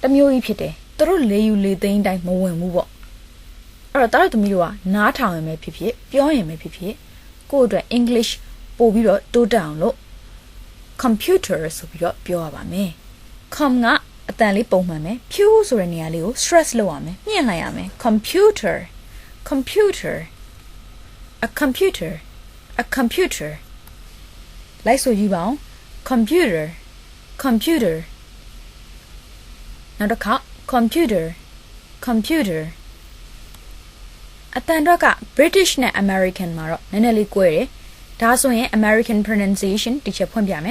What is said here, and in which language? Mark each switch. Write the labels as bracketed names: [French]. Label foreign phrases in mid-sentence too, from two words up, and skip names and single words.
[Burmese] မျိုးကြီးဖြစ်တယ်သူတို့လေယူလေသိန်းတိုင်းမဝင်ဘူးပေါ့အဲ့တော့တားတို့သမီးတို့ကနားထောင်ရမယ်ဖြစ်ဖြစ်ပြောရင်မယ်ဖြစ်ဖြစ်ကိုယ့်အတွက် English ပို့ပြီးတော့တိုးတက်အောင်လို့ computer ဆိုပြီးတော့ပြောရပါမယ် com ကအတန်လေးပုံမှန်မယ် ဖြူဆိုတဲ့နေရာလေးကို stress လုပ်ရမယ်မြင့်လိုက်ရမယ် [English] computer computer a computer a computer [Burmese] လိုက်ဆိုကြည့်ပါဦး [English] computer computer [Burmese] နောက်တစ်ခါ [English] computer computer [Burmese] အတန်တော့က British နဲ့ American မှာတော့နည်းနည်းလေးကွဲတယ်ဒါဆိုရင် [English] American pronunciation [Burmese] တစ်ချက်ဖွင့်ပြမယ်